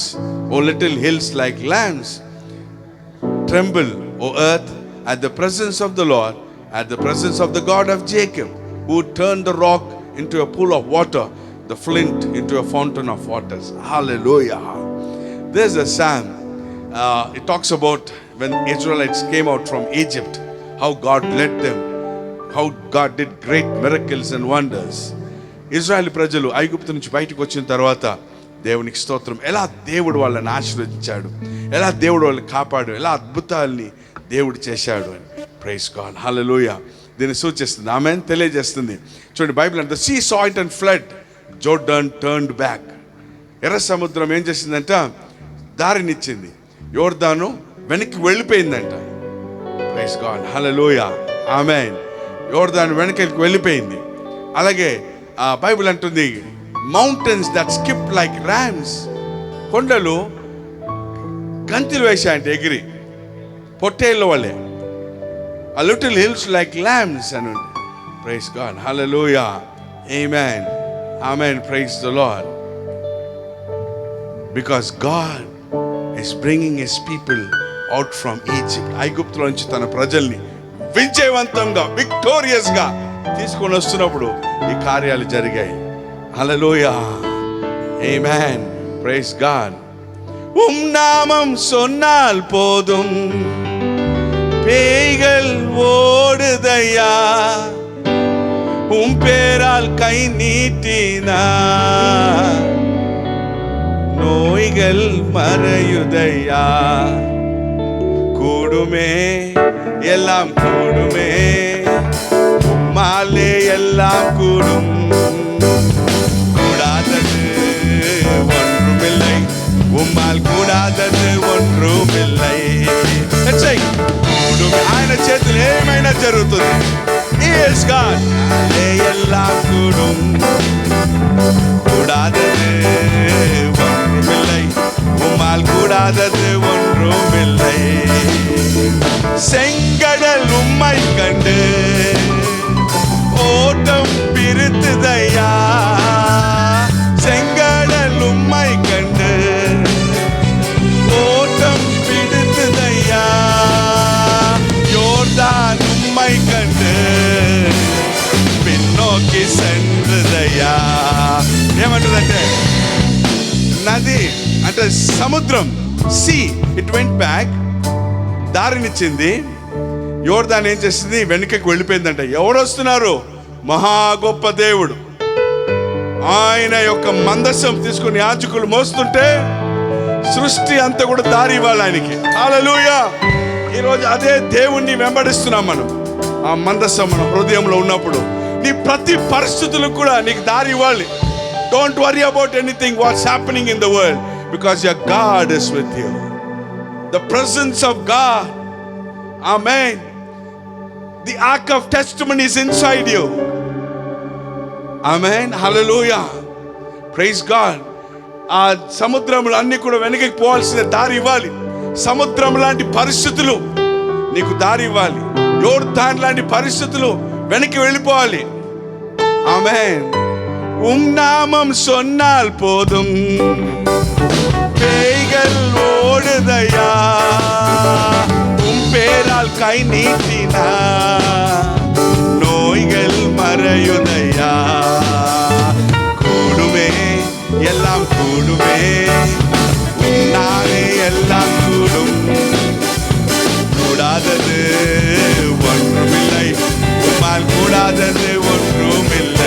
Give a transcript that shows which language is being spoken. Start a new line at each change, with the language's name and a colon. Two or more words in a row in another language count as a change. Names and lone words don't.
English: O little hills like lambs? Tremble, O earth, at the presence of the Lord, at the presence of the God of Jacob, who turned the rock into a pool of water, the flint into a fountain of waters. Hallelujah. There's a psalm. It talks about when Israelites came out from Egypt, how God led them, how God did great miracles and wonders.
Telugu: ఇజ్రాయెల్ ప్రజలు ఐగుప్తు నుంచి బయటకు వచ్చిన తర్వాత దేవునికి స్తోత్రం, ఎలా దేవుడు వాళ్ళని ఆశీర్వదించాడు, ఎలా దేవుడు వాళ్ళని కాపాడు, ఎలా అద్భుతాల్ని దేవుడు చేశాడు అని.
English: Praise God,
Telugu: హల్లెలూయా. దీన్ని సూచిస్తుంది, ఆమేన్, తెలియజేస్తుంది. చూడండి బైబిల్ అంటే,
English: సీ saw it and fled, జోర్డాన్ turned back.
Telugu: ఎర్ర సముద్రం ఏం చేసిందంట? దారినిచ్చింది. యోర్దాను వెనక్కి వెళ్ళిపోయిందంట.
English: Praise God,
Telugu: హల్లెలూయా, ఆమేన్. యోర్దాను వెనక్కి వెళ్ళిపోయింది. అలాగే బైబిల్ అంటుంది,
English: mountains that skip like rams,
Telugu: కొండలు గంతులు వేశాయంటే ఎగిరి, పొట్టేళ్ళ వాళ్ళే.
English: A little hills like lambs and praise God, hallelujah, amen, amen, praise the Lord, because God is bringing his people out from Egypt.
Telugu: ఐగుప్తులో నుంచి తన ప్రజల్ని విజయవంతంగా, విక్టోరియస్ గా తీసుకొని వస్తున్నప్పుడు ఈ కార్యాలు జరిగాయి. హల్లెలూయా, ఆమేన్,
English: Praise God.
Tamil: నామం சொன்னால் போதும், பேய்கள் ஓடுதையா, பேரால் கை நீட்டினா நோய்கள் மறையுதையா. கூடுமே, எல்லாம் கூடுமே, உம்மாலே எல்லாம் கூடும், கூடாதது ஒன்றுமில்லை, உம்மால் கூடாதது ஒன்றுமில்லை.
Telugu: ఆయన చేతులు ఏమైనా జరుగుతుంది.
English: Yes God,
Tamil: எல்லாம் கூடும், கூடாதது ஒன்றுமில்லை, உம்மால் கூடாதது ஒன்றுமில்லை. செங்கடல் உம்மை கண்டு ஓட்டம் பிரித்துதையா, செங்கடல் உம்மை கண்டு ஓட்டம் பிடித்துதையா, யோர்தான் உம்மை கண்டு பின்னோக்கி சென்றதையா.
Telugu: ఏమంటుందంటే, నది అంటే సముద్రం,
English: sea it went back,
Telugu: దారినిచ్చింది. యోర్దాన్ ఏం చేసింది? వెనుకకి వెళ్ళిపోయిందంట. ఎవరు వస్తున్నారు? మహా గొప్ప దేవుడు. ఆయన యొక్క మందసం తీసుకుని యాజకులు మోస్తుంటే సృష్టి అంతా కూడా దారి ఇవ్వాలి ఆయనకి. హల్లెలూయా. ఈరోజు అదే దేవుణ్ణి వెంబడిస్తున్నాం మనం. ఆ మందసం మన హృదయంలో ఉన్నప్పుడు నీ ప్రతి పరిస్థితులకు కూడా నీకు దారి ఇవ్వాలి.
English: Don't worry about anything what's happening in the world, because your God is with you. The presence of God, amen. The ark of testimony is inside you.
Telugu: ఆమేన్, హల్లెలూయా,
English: Praise God.
Telugu: ఆ సముద్రములు అన్ని కూడా వెనక్కి పోవాల్సిన దారి ఇవ్వాలి. సముద్రం లాంటి పరిస్థితులు నీకు దారి ఇవ్వాలి. యోర్దాన్ లాంటి పరిస్థితులు వెనక్కి వెళ్ళిపోవాలి. ఆమేన్.
Tamil: నామం சொன்னால் போதும், பேய்கள் ஓடுதையா, பேரால் கை நீட்டினா நோய்கள் மறையுதையா. கூடுமே, எல்லாம் கூடுமே, உன்னாலே எல்லாம் கூடும், கூடாதது ஒன்றுமில்லை, உம்மால் கூடாதது ஒன்றுமில்லை.